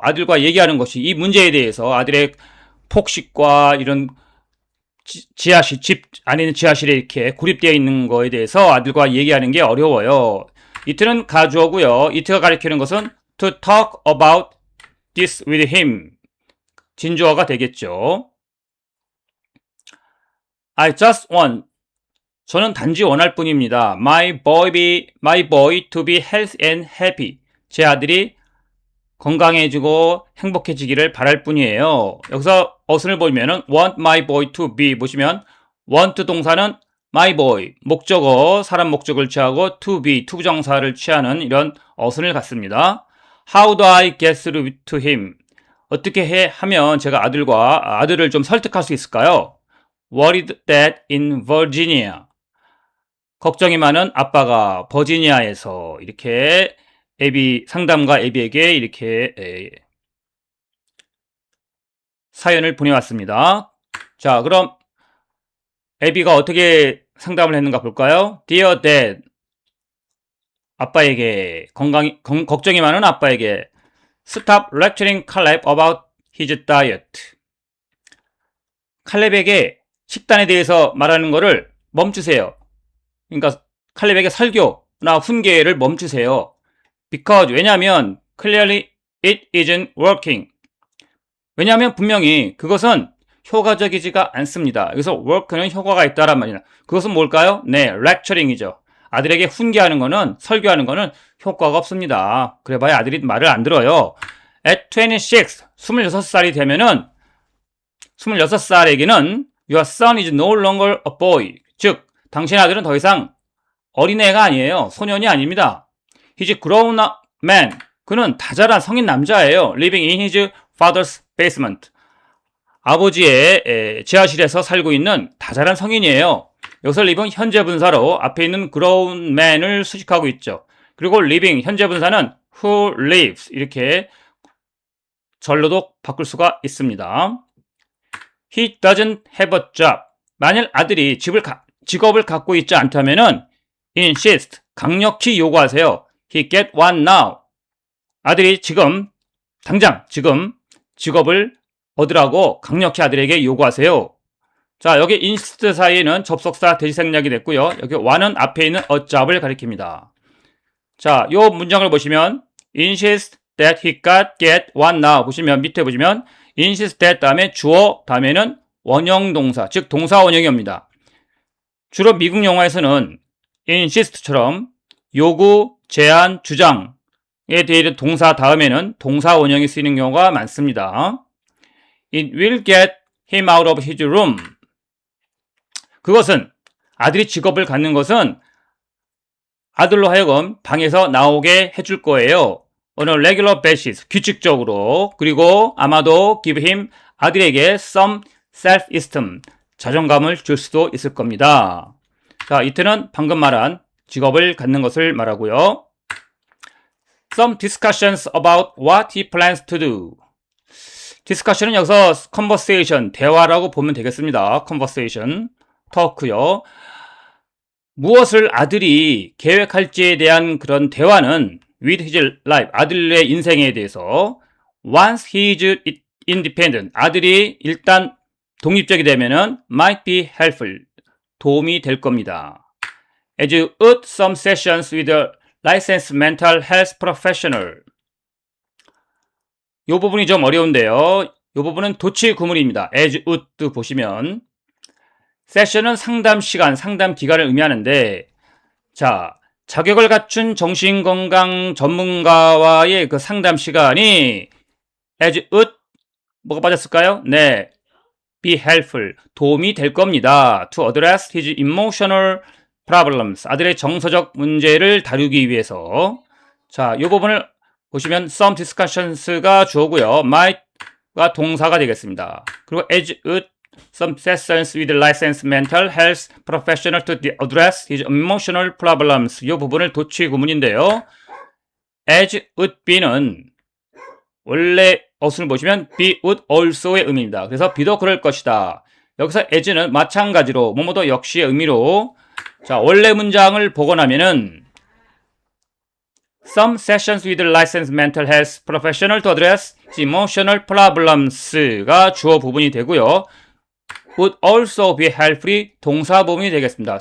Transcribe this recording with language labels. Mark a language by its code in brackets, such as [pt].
[ko] 아들과 얘기하는 것이 이 문제에 대해서 아들의 폭식과 이런 지하실, 집 안에 있는 지하실에 이렇게 고립되어 있는 거에 대해서 아들과 얘기하는 게 어려워요. it는 가주어고요. [en] it가 [ko] 가리키는 것은 [en] to talk about this with him. [ko] 진주어가 되겠죠. [en] I just want. [ko] 저는 단지 원할 뿐입니다. [en] My boy to be healthy and happy. [ko] 제 아들이 건강해지고 행복해지기를 바랄 뿐이에요. 여기서 어순을 보면은 [en] want my boy to be [ko] 보시면 want 동사는 my boy, 목적어, 사람 목적을 취하고 to be, 투부정사를 취하는 이런 어순을 갖습니다. [en] How do I get through to him? [ko] 어떻게 하면 제가 아들을 좀 설득할 수 있을까요? [en] Worried that in Virginia. [ko] 걱정이 많은 아빠가 버지니아에서 이렇게 상담가 애비에게 이렇게 사연을 보내왔습니다. 자, 그럼 애비가 어떻게 상담을 했는가 볼까요? [en] Dear Dad, [ko] 아빠에게 걱정이 많은 아빠에게 [en] Stop lecturing Caleb about his diet. [ko] 칼렙에게 식단에 대해서 말하는 것을 멈추세요. 그러니까 칼렙에게 설교나 훈계를 멈추세요. [en] Because [ko] 왜냐하면 [en] clearly it isn't working. [ko] 왜냐하면 분명히 그것은 효과적이지가 않습니다. 여기서 work는 효과가 있다란 말이나 그것은 뭘까요? 네, lecturing이죠. 아들에게 훈계하는 거는 설교하는 거는 효과가 없습니다. 그래봐야 아들이 말을 안 들어요. [en] At [ko] 26살이 되면은 26살에게는 [en] your son is no longer a boy. [ko] 즉, 당신 아들은 더 이상 어린애가 아니에요. 소년이 아닙니다. [en] He's a grown up man. [ko] 그는 다자란 성인 남자예요. [en] Living in his father's basement. [ko] 아버지의 지하실에서 살고 있는 다자란 성인이에요. 여기서 living 현재 분사로 앞에 있는 grown man을 수식하고 있죠. 그리고 living 현재 분사는 [en] who lives [ko] 이렇게 절로도 바꿀 수가 있습니다. [en] He doesn't have a job. [ko] 만일 아들이 직업을 갖고 있지 않다면은 insist, 강력히 요구하세요. [en] He get one now. [ko] 아들이 당장 직업을 얻으라고 강력히 아들에게 요구하세요. 자, 여기 insist 사이에는 접속사 대시생략이 됐고요. 여기 one은 앞에 있는 a job을 가리킵니다. 자, 요 문장을 보시면 [en] insist that he get one now [ko] 보시면 밑에 보시면 insist that 다음에 주어 다음에는 원형 동사, 즉 동사 원형이 옵니다. 주로 미국 영화에서는 insist처럼 요구, 제안, 주장에 대해 동사 다음에는 동사 원형이 쓰이는 경우가 많습니다. [en] It will get him out of his room. [ko] 그것은 아들이 직업을 갖는 것은 아들로 하여금 방에서 나오게 해줄 거예요. [en] on a regular basis, [ko] 규칙적으로. 그리고 아마도 [en] give him, [ko] 아들에게 [en] some self-esteem, [ko] 자존감을 줄 수도 있을 겁니다. 자, 이때는 방금 말한 직업을 갖는 것을 말하고요. [en] Some discussions about what he plans to do. [ko] discussion은 여기서 conversation, 대화라고 보면 되겠습니다. conversation, talk요. 무엇을 아들이 계획할지에 대한 그런 대화는 [en] with his life, [ko] 아들의 인생에 대해서 [en] once he is independent, [ko] 아들이 일단 독립적이 되면은 [en] might be helpful, [ko] 도움이 될 겁니다. [en] As would some sessions with a licensed mental health professional. [ko] 이 부분이 좀 어려운데요. 이 부분은 도치 구문입니다. [en] as would [ko] 보시면 세션은 상담 시간, 상담 기간을 의미하는데, 자, 자격을 갖춘 정신건강 전문가와의 그 상담 시간이 as would 뭐가 빠졌을까요? 네, be helpful, 도움이 될 겁니다. [en] to address his emotional problems, [ko] 아들의 정서적 문제를 다루기 위해서. 자, 이 부분을 보시면 some discussions가 주어고요. might가 동사가 되겠습니다. 그리고 [en] as would some sessions with licensed mental health professional to address his emotional problems. [ko] 이 부분을 도치 구문인데요. [en] as would be [ko] 는 원래 as를 보시면 be would also의 의미입니다. 그래서 be도 그럴 것이다. 여기서 as는 마찬가지로 뭐뭐도 역시의 의미로 자, 원래 문장을 보고 나면은 [en] Some sessions with licensed mental health professional to address emotional problems [ko] 가 주어 부분이 되고요. [en] would also be helpfully [ko] 동사 부분이 되겠습니다.